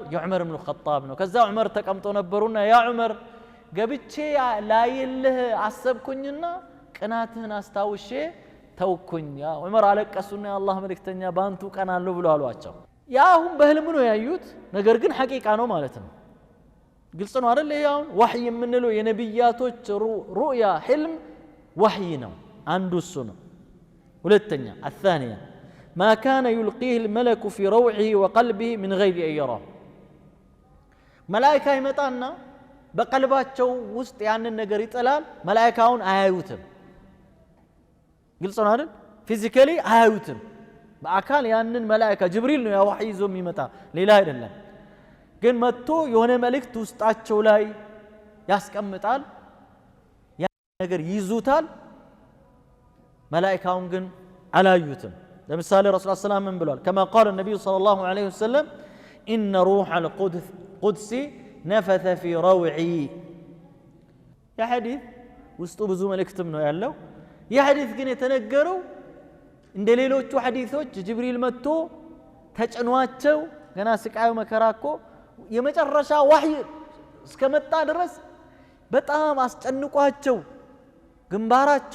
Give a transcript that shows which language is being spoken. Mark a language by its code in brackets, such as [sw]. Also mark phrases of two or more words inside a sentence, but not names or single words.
[am] የዑመር ኢብኑ ኸጣብ ነው። ከዛ ዑመር ተቀምጦ ነበሩና ያ ዑመር ገብቼ ላይልህ አሰብኩኝና ቅናትህን አስታውሼ ተውኩኝ። ያ ዑመር አለቀሱና የአላህ መልእክተኛ ባንቱ ቀናለሁ ብሎ አሏቸው። ያ አሁን በህልም ነው ያዩት፣ ነገር ግን ሐቂቃ ነው ማለት ነው። ግልጽ ነው አይደል? ይሄ አሁን ወህይ የምንለው የነብያቶች ሩእያ ህልም ወህይ ነው። አንዱ እሱ ነው። ሁለተኛ [ar] الثانية ما كان يلقيه الملك في روعه وقلبه من غير أن يراه ملائكة يمطانا [am] በቀልባቸው ውስጥ ያንን ነገር ይጥላል። መላእክታውን አያዩትም። ግልጽ ነው አይደል? ፊዚካሊ አያዩትም። በአካል ያንን መላእክታ ጅብሪል ነው ያ ወህይ ይዞ የሚመጣ ሌላ አይደለም። ግን መጥቶ የሆነ መልእክት ውስጣቸው ላይ ያስቀምጣል ያ ነገር ይዙታል መላእክቱን ግን አላዩትም ለምሳሌ ረሱል [ar] صلى الله عليه وسلم [am] ብለዋል [ar] كما قال النبي صلى الله عليه وسلم ان روح القدس نفث في روعي [am] ያ ሐዲስ ውስጡ ብዙ መልእክትም ነው ያለው ያ ሐዲስ ግን የተነገረው እንደ ሌሎቹ ሐዲሶች ጅብሪል መጥቶ ተጭኗቸው ገና ስቃዩ መከራኮ የመጨረሻ ወህይ እስከመጣ ድረስ በጣም አስጨንቋቸው ግንባራቸው